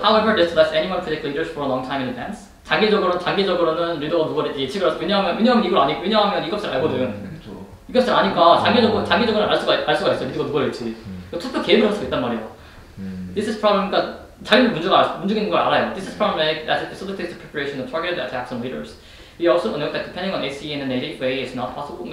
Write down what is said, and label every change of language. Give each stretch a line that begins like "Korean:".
English: However, this lets anyone predict leaders for a long time in advance.
Korean: 장기적으로는 리더가 누가 예측을 해서 왜냐하면 이걸 아니 왜냐하면 이 값을 알거든. 이 값을 아니까 장기적으로는 알 수가 있어. 리더가 누가 될지. 투표 계획을 할 수가 있단 말이야.
English: This is problem.
Korean: 그러니까 자기들 문제가 있는 걸 알아요.
English: This is problematic as it facilitates the preparation of targeted attacks on leaders. We also note that depending on AC in a native way is not possible.